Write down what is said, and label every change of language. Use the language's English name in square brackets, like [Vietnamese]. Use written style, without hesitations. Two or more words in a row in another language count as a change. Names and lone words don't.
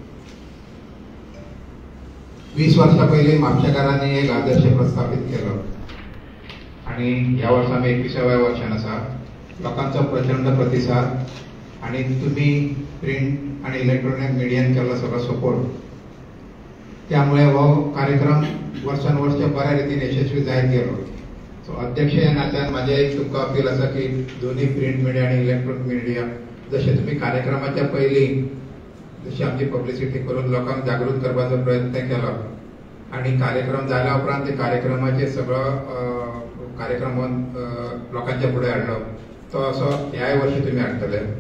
[Marathi] 20 वर्षा पहिले म्हापशेकारांनी एक आदर्श प्रस्थापित केलं आणि या वर्षा आम्ही 21व्या [Konkani] वर्षान आसा. [Marathi] लोकांचा प्रचंड प्रतिसाद आणि तुम्ही प्रिंट आणि [English] electronic media [Marathi] केला सगळा सपोर्ट, त्यामुळे [Konkani] हो कार्यक्रम [Marathi] वर्षानुवर्ष बऱ्या रीतीने यशस्वी [Konkani] जायत गेलो. सो अध्यक्ष या नात्यान माझे एक तुमका अपील आसा की दोन्ही [English] print media [Konkani] आणि [English] electronic media [Konkani] जसे तुम्ही कार्यक्रमाच्या पयली जशी आमची पब्लिसिटी करून लोकांक जागृत करपाचो प्रयत्न केला आणि कार्यक्रम झाल्या उपरांत ते कार्यक्रमाचे सगळं कार्यक्रम लोकांच्या पुढे हाडलो, तो असो ह्याय वर्षी तुम्ही हाडटले.